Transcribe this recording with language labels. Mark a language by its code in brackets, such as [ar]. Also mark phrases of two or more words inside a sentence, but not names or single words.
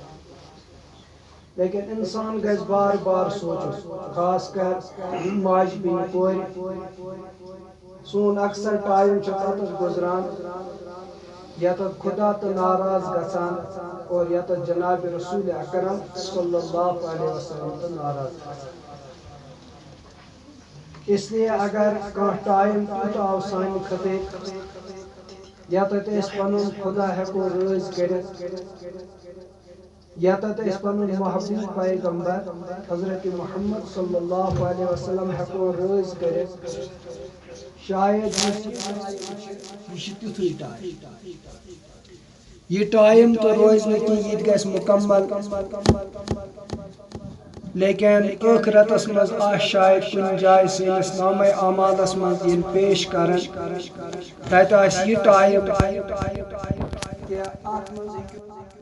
[ks] لیکن انسان گژھِ بار بار سونچُن خاص کر ماجہِ بیٚنہِ کورِ سون اکثر ٹایم چھُ تتٮ۪تھ گُزران ییٚتٮ۪تھ خدا تہٕ ناراض گژھان اور ییٚتٮ۪تھ جناب رسول اکرم [ar] صلی اللہ علیہ وسلم [ks] تہٕ ناراض گژھان [ur] اس لیے [ks] اگر کانٛہہ ٹایم تیُتھ آو سانہِ خٲطرٕ ییٚتٮ۪تھ أسۍ پنُن خدا ہٮ۪کو رٲضۍ کٔرِتھ ییٚتٮ۪تھ أسۍ پنُن محبوب پیغمبر حضرت محمد [ar] صلی اللہ علیہ وسلم [ks] ہٮ۪کو رٲضۍ کٔرِتھ شاید یہ چھُ تیُتھُے ٹایم یہ ٹایم تو روزِ نہٕ کینٛہہ یہِ تہِ گژھِ مکمل لیکن ٲخرتس منٛز آسہِ شاید کُنہِ جایہِ سٲنِس نامے اعمالس منٛز ییٚلہِ پیش کرن تتہِ آسہِ یہِ ٹایم کہِ اتھ منٛز ہیٚکِو